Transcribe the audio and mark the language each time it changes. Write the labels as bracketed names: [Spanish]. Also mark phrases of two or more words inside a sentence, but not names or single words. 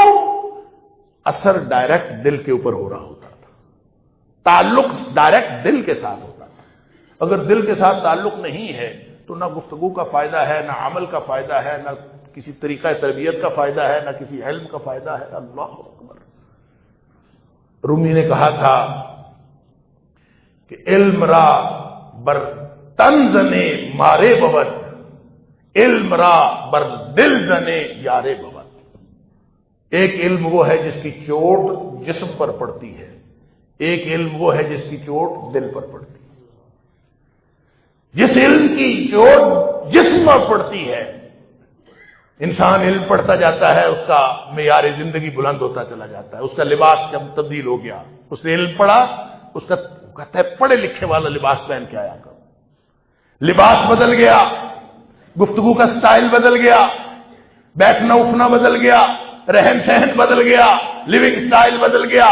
[Urdu] اثر ڈائریکٹ دل کے اوپر ہو رہا ہوتا تھا، تعلق ڈائریکٹ دل کے ساتھ ہوتا تھا۔ اگر دل کے ساتھ تعلق نہیں ہے تو نہ گفتگو کا فائدہ ہے، نہ عمل کا فائدہ ہے، نہ کسی طریقہ تربیت کا فائدہ ہے، نہ کسی علم کا فائدہ ہے۔ [Arabic] اللہ اکبر۔ [Urdu] رومی نے کہا تھا کہ [Persian] علم را بر تن زنے مارے بود، علم را بر دل زنے یارے بود۔ [Urdu] ایک علم وہ ہے جس کی چوٹ جسم پر پڑتی ہے، ایک علم وہ ہے جس کی چوٹ دل پر پڑتی ہے۔ جس علم کی چوٹ جسم پر پڑتی ہے، انسان علم پڑھتا جاتا ہے، اس کا معیار زندگی بلند ہوتا چلا جاتا ہے، اس کا لباس تبدیل ہو گیا، اس نے علم پڑھا، اس کا کہتا ہے پڑھے لکھے والا لباس پہن کے آیا کرو، لباس بدل گیا، گفتگو کا سٹائل بدل گیا، بیٹھنا اٹھنا بدل گیا، رہن سہن بدل گیا، [English] living style [Urdu] بدل گیا۔